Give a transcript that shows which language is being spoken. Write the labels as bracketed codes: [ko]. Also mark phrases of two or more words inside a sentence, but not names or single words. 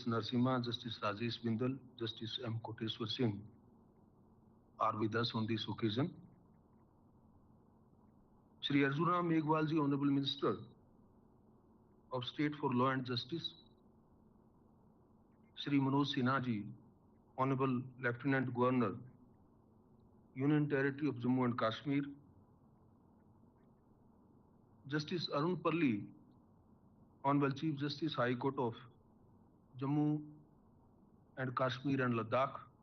[en] Narasimha, Justice Rajesh Bindal, Justice M. Koteswar Singh, are with us on this occasion. Shri Arjuna Meghwal ji, Honorable Minister of State for Law and Justice, Shri Manoj Sinha ji, Honorable Lieutenant Governor, Union Territory of Jammu and Kashmir, Justice Arun Palli, Honorable Chief Justice High Court of Jammu and Kashmir and Ladakh,